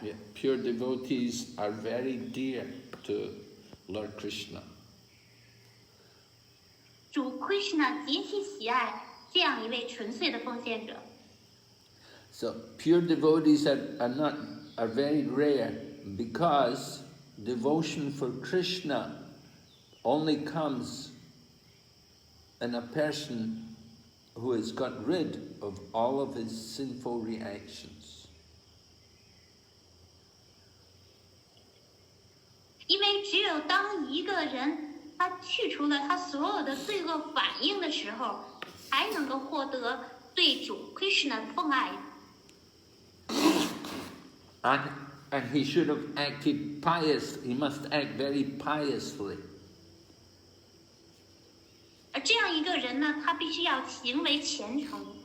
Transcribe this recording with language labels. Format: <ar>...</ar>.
<en>Yeah, pure devotees are very dear to Lord Krishna.</en> <zh>主 Krishna 极其喜爱这样一位纯粹的奉献者。</zh> <en>So pure devotees are very rare because devotion for Krishna only comes in a person who has got rid of all of his sinful reactions.</en> <zh>因为只有当一个人他去除了他所有的罪恶反应的时候，才能够获得对主 Krishna 的奉爱。</zh> <en>And he should have acted he must act very piously.</en> <zh>而这样一个人呢，他必须要行为虔诚。</zh>